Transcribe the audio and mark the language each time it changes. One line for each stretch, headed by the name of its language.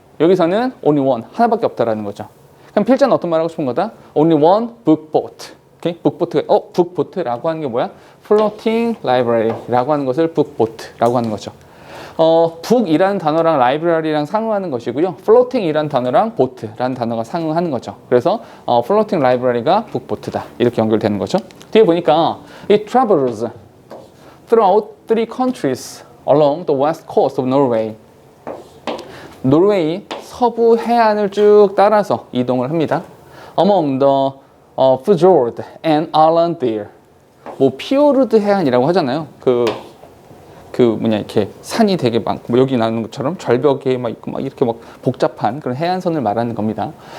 Korean: 여기서는 only one, 하나밖에 없다라는 거죠. 그럼 필자는 어떤 말 하고 싶은 거다?
English: only one book boat. 오케이?
Korean: book boat라고 하는 게 뭐야? floating library라고 하는 것을 book boat라고 하는 거죠. book이라는 단어랑 library랑 상응하는 것이고요. floating이라는 단어랑 boat라는 단어가 상응하는 거죠. 그래서 floating library가 book boat다. 이렇게 연결되는 거죠. 뒤에 보니까
English: it travels throughout 3 countries along the west coast of Norway.
Korean: 노르웨이 서부 해안을 쭉 따라서 이동을 합니다.
English: Among the fjord and island there.
Korean: 뭐 피오르드 해안이라고 하잖아요. 이렇게 산이 되게 많고 뭐 여기 나오는 것처럼 절벽에 막 있고 막 이렇게 막 복잡한 그런 해안선을 말하는 겁니다.